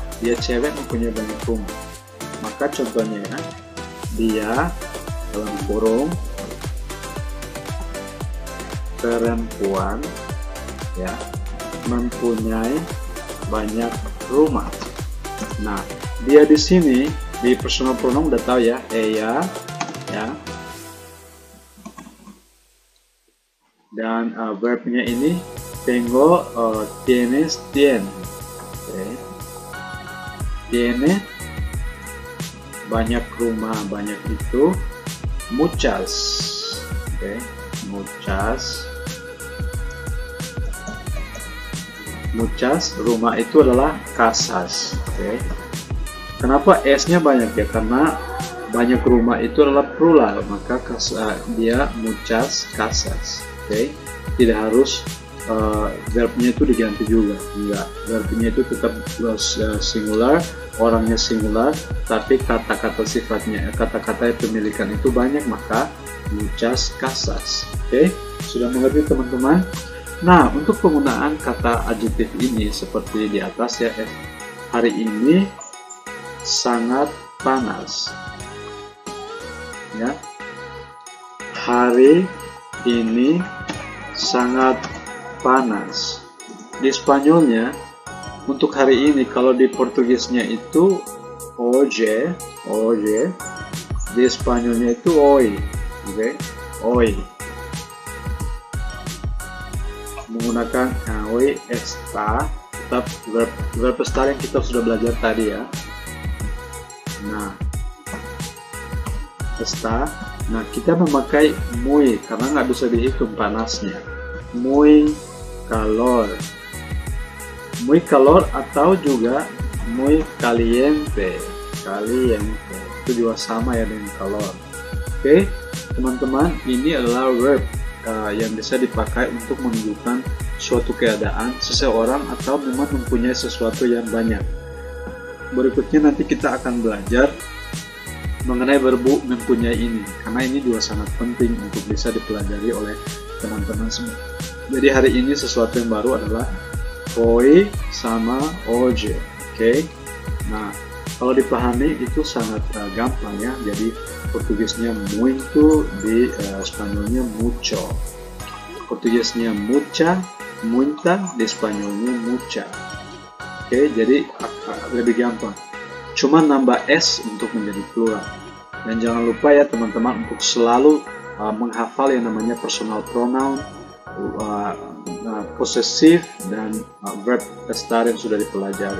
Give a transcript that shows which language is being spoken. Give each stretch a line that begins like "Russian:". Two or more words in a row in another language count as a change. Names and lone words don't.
Indonesian: Dia cewek mempunyai banyak rumah. Maka contohnya ya, dia dalam kurung perempuan ya mempunyai banyak rumah. Nah, dia di sini di
English: personal pronoun
Indonesian: udah tahu ya, ella ya. Dan verbnya ini
Spanish: tengo, tienes, tien.
Indonesian: Okay. Tiene banyak rumah, banyak itu muchas. Okay. Muchas rumah itu adalah casas. Okay. Kenapa S-nya banyak ya? Karena banyak rumah itu adalah plural, maka dia
Spanish: muchas casas.
Indonesian: Okay. Tidak harus verbnya itu diganti juga, enggak. Verbnya itu tetap singular, orangnya singular, tapi kata-kata sifatnya, kata-kata pemilikan itu banyak, maka
Spanish: muchas casas.
Indonesian: Oke, sudah mengerti teman-teman? Nah, untuk penggunaan kata adjektif ini seperti di atas ya, hari ini sangat panas. Ya. Hari ini sangat panas. Di Spanyolnya untuk hari ini, kalau di Portugisnya itu hoje, di Spanyolnya itu hoy. Oke, hoy. Menggunakan
Spanish: hoy está,
Indonesian: tetap verb estar yang kita sudah belajar tadi ya. Nah, estar. Nah, kita memakai muy karena nggak bisa dihitung panasnya.
Spanish: Muy calor
Indonesian: atau juga
Spanish: muy caliente
Indonesian: itu juga sama ya dengan calor. Oke, teman-teman, ini adalah verb yang bisa dipakai untuk menunjukkan suatu keadaan seseorang atau memang mempunyai sesuatu yang banyak. Berikutnya nanti kita akan belajar mengenai verbu mempunyai ini, karena ini juga sangat penting untuk bisa dipelajari oleh teman-teman semua. Jadi hari ini sesuatu yang baru adalah hoy sama hoje. Oke. Nah, kalau dipahami itu sangat gampang ya. Jadi Portugisnya muito, di Spanyolnya mucho. Portugisnya mucha, muita, di Spanyolnya mucha. Oke, jadi lebih gampang. Cuma nambah S untuk menjadi plural. Dan jangan lupa ya teman-teman untuk selalu menghafal yang namanya
English: personal pronoun,
Indonesian: possessive, dan verb estar yang sudah dipelajari.